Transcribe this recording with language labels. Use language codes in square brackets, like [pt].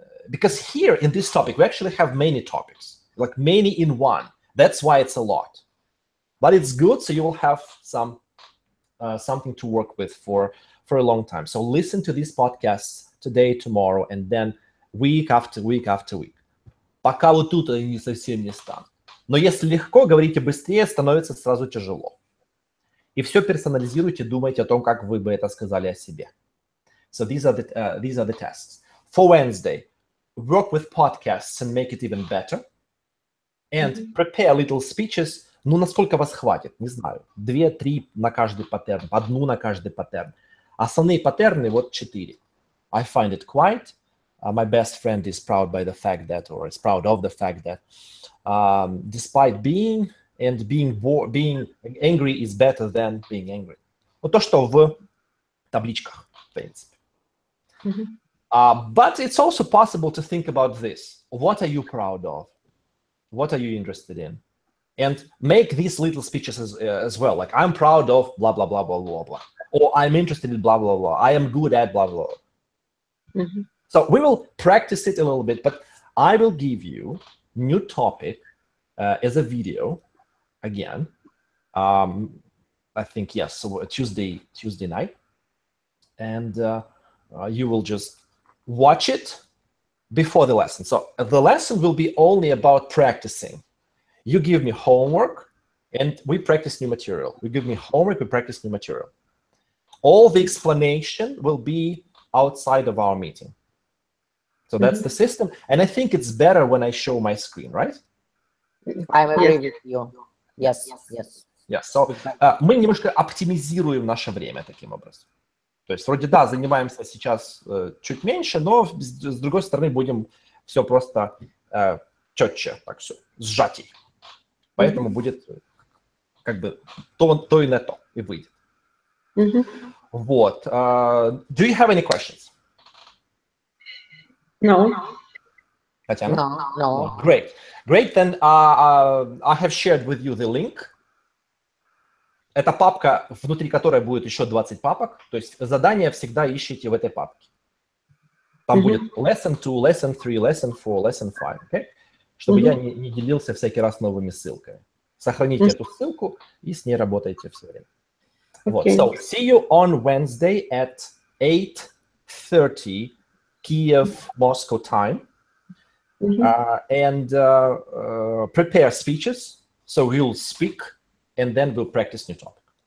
[en] because here in this topic, we actually have many topics, like many in one. That's why it's a lot. But it's good, so you will have some something to work with for a long time. So listen to these podcasts today, tomorrow, and then week after week after week. [ru] Пока вот тут они не совсем не станут. Но если легко, говорите быстрее, становится сразу тяжело. И все персонализируйте, думайте о том, как вы бы это сказали о себе. [en] So these are the tests. For Wednesday, work with podcasts and make it even better. And prepare little speeches. [ru] Ну, насколько вас хватит? Не знаю. 2-3 на каждый паттерн, 1 на каждый паттерн. Основные паттерны вот 4. [en] I find it quiet. My best friend is proud by the fact that, or is proud of the fact that, despite being angry is better than being angry. [ru] Вот то, что в табличках, в принципе. [en] But it's also possible to think about this. What are you proud of? What are you interested in? And make these little speeches as well. Like, I'm proud of blah, blah, blah, blah, blah, blah. Or I'm interested in blah, blah, blah. I am good at blah, blah, blah. So we will practice it a little bit, but I will give you new topic as a video again. I think, yes, so Tuesday night. And you will just watch it before the lesson. So the lesson will be only about practicing. You give me homework and we practice new material. You give me homework, we practice new material. All the explanation will be outside of our meeting. So that's the system. And I think it's better when I show my screen, right? I agree with you. Yes. Yes. [ru] So мы немножко оптимизируем наше время таким образом. То есть вроде да, занимаемся сейчас чуть меньше, но с другой стороны будем все просто четче, так все, сжатей. Поэтому будет как бы то и на то и выйдет. Вот. [en] Do you have any questions? No. Tatiana? No. Great. Then I have shared with you the link. [ru] Это папка, внутри которой будет еще 20 папок. То есть задания всегда ищите в этой папке. Там будет lesson 2, lesson 3, lesson 4, lesson 5. [en] Okay? [ru] Чтобы я не делился всякий раз новыми ссылками. Сохраните эту ссылку и с ней работайте все время. Вот. [en] So, see you on Wednesday at 8:30 Kiev, Moscow time. And prepare speeches. So we'll speak and then we'll practice new topic.